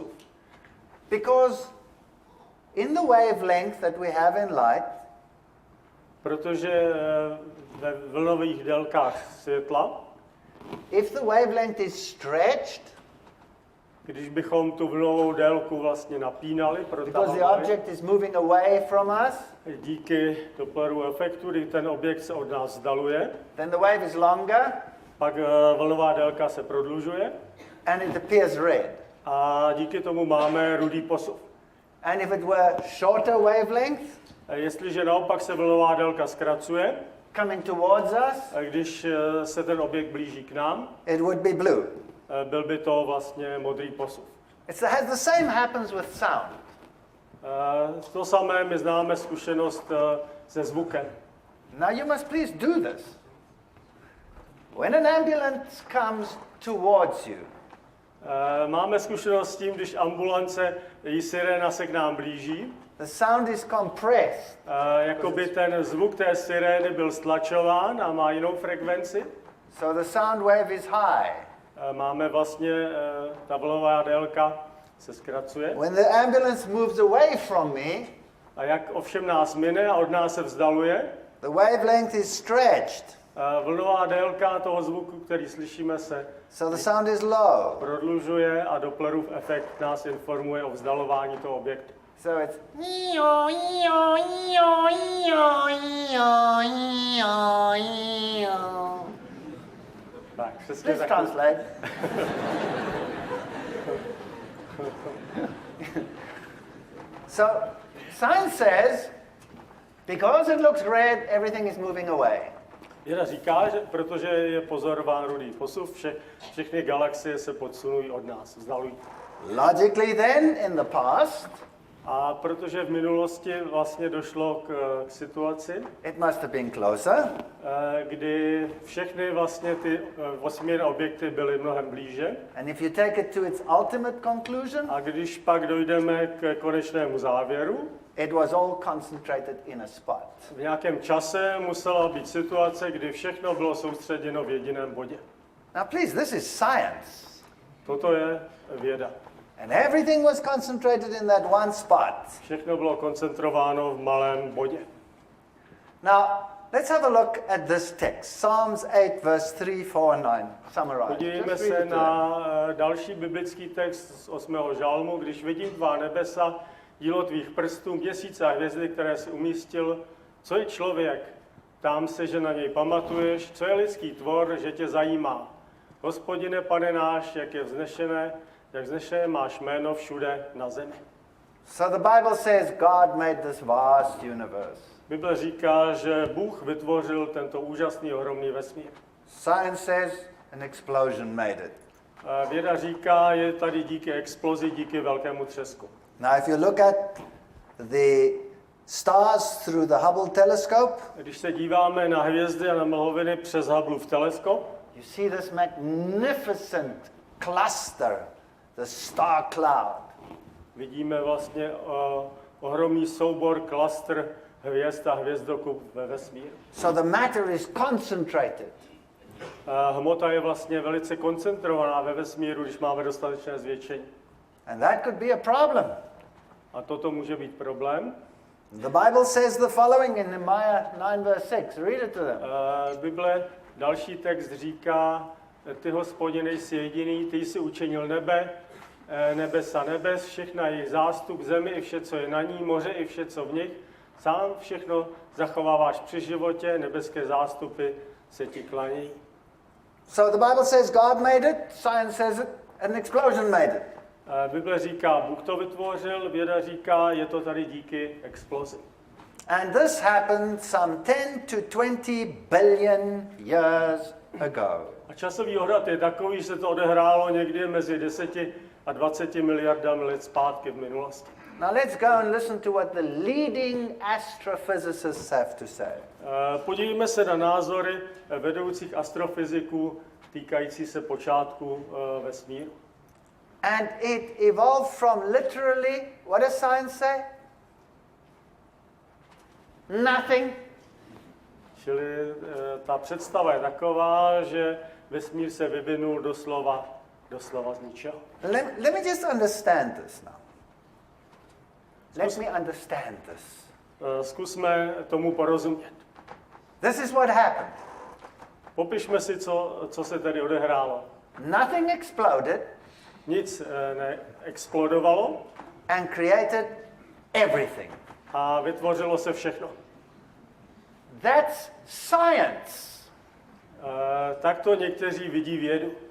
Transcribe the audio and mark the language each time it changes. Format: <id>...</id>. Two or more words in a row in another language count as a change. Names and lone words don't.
<en>Because in the wavelength that we have in light,</en> <cs>Protože ve vlnových délkách světla,</cs> <en>if the wavelength is stretched,</en> <cs>když bychom tu vlnovou délku vlastně napínali,</cs> <en>because the</en> <cs>protahovali,</cs> <en>object is moving away from us,</en> <cs>díky Dopplerovu efektu, kdy ten objekt se od nás vzdaluje,</cs> <en>then the wave is longer</en> <cs>pak vlnová délka se prodlužuje</cs> <en>and it appears red.</en> <cs>a díky tomu máme rudý posun.</cs> <en>And if it were shorter wavelength,</en> <cs>Jestliže naopak se vlnová délka zkracuje,</cs> <en>coming towards us,</en> <cs>když se ten objekt blíží k nám,</cs> <en>it would be blue.</en> <cs>byl by to vlastně modrý posun.</cs> <en>The same happens with sound.</en> <cs>To samé my známe zkušenost se zvukem.</cs> <en>Now you must please do this. When an ambulance comes towards you,</en> <cs>Máme zkušenost s tím, když ambulance, její siréna se k nám blíží,</cs> <en>the sound is compressed.</en> <cs>jakoby ten zvuk té sirény byl stlačován a má jinou frekvenci.</cs> <en>So the sound wave is high.</en> <cs>Máme vlastně, ta vlnová délka se zkracuje.</cs> <en>When the ambulance moves away from me,</en> <cs>A jak ovšem nás mine a od nás se vzdaluje,</cs> <en>the wavelength is stretched.</en> <cs>Vlnová délka toho zvuku, který slyšíme, se</cs> <en>So the sound is low.</en> <cs>prodlužuje a Dopplerův efekt nás informuje o vzdalování toho objektu.</cs> <en>So it's</en> <cs>Tak, přesně</cs> <en>Please</en> <cs>tak.</cs> <en>translate. So science says, because it looks red, everything is moving away.</en> <cs>Věda říká, že protože je pozorován rudý posun, všechny galaxie se podsunují od nás, vzdalují.</cs> <en>Logically then, in the past,</en> <cs>A protože v minulosti vlastně došlo k situaci,</cs> <en>it must have been closer.</en> <cs>Kdy všechny vlastně ty vesmírné objekty byly mnohem blíže.</cs> <en>And if you take it to its ultimate conclusion,</en> <cs>A když pak dojdeme k konečnému závěru,</cs> <en>it was all concentrated in a spot.</en> <cs>v nějakém čase musela být situace, kdy všechno bylo soustředěno v jediném bodě.</cs> <en>Now please, this is science.</en> <cs>Toto je věda.</cs> <en>And everything was concentrated in that one spot.</en> <cs>Všechno bylo koncentrováno v malém bodě.</cs> <en>Now, let's have a look at this text. Psalms 8, verse 3, 4, and 9. Summarize.</en> <cs>Podívejme</cs> <en>Just read</en> <cs>se</cs> <en>it to</en> <cs>na další biblický text z 8. žalmu. Když vidím tvá nebesa, dílo tvých prstů, měsíce a hvězdy, které jsi umístil, co je člověk? Ptám se, že na něj pamatuješ, co je lidský tvor, že tě zajímá. Hospodine, Pane náš, jak vznešené máš jméno všude na zemi.</cs> <en>So the Bible says God made this vast universe.</en> <cs>Bible říká, že Bůh vytvořil tento úžasný, ohromný vesmír.</cs> <en>Science says an explosion made it.</en> <cs>Věda říká, je tady díky explozi, díky velkému třesku.</cs> <en>Now, if you look at the stars through the Hubble telescope,</en> <cs>Když se díváme na hvězdy a na mlhoviny přes Hubbleův teleskop,</cs> <en>you see this magnificent cluster, the star cloud.</en> <cs>vidíme vlastně ohromný soubor, klastr hvězd a hvězdokup ve vesmíru.</cs> <en>So the matter is concentrated.</en> <cs>Hmota je vlastně velice koncentrovaná ve vesmíru, když máme dostatečné zvětšení.</cs> <en>And that could be a problem.</en> <cs>A toto může být problém.</cs> <en>The Bible says the following in Nehemiah 9, verse 6. Read it to them.</en> <cs>Bible, další text říká, ty, Hospodine, jsi jediný, ty jsi učinil nebe, nebesa nebes, všechna jejich zástup, zemi i vše, co je na ní, moře i vše, co v nich. Sám všechno zachováváš při životě, nebeské zástupy se ti klaní.</cs> <en>So the Bible says God made it, science says it, an explosion made it.</en> <cs>Bible říká, Bůh to vytvořil, věda říká, je to tady díky explozi.</cs> <en>And this happened some 10 to 20 billion years ago.</en> <cs>A časový odhad je takový, že se to odehrálo někdy mezi 10 a 20 miliardami let zpátky v minulosti.</cs> <en>Now let's go and listen to what the leading astrophysicists have to say.</en> <cs>Podívejme se na názory vedoucích astrofyziků týkající se počátku vesmíru.</cs> <en>And it evolved from literally, what does science say? Nothing.</en> <cs>Čili ta představa je taková, že vesmír se vyvinul doslova z ničeho.</cs> <en>Let me just understand this now. Let me understand this.</en> <cs>Zkusme tomu porozumět.</cs> <en>This is what happened.</en> <cs>Popišme si, co se tady odehrálo.</cs> <en>Nothing exploded</en> <cs>Nic neexplodovalo</cs> <en>and created everything.</en> <cs>a vytvořilo se všechno.</cs> <en>That's science.</en> <cs>Takto někteří vidí vědu.</cs>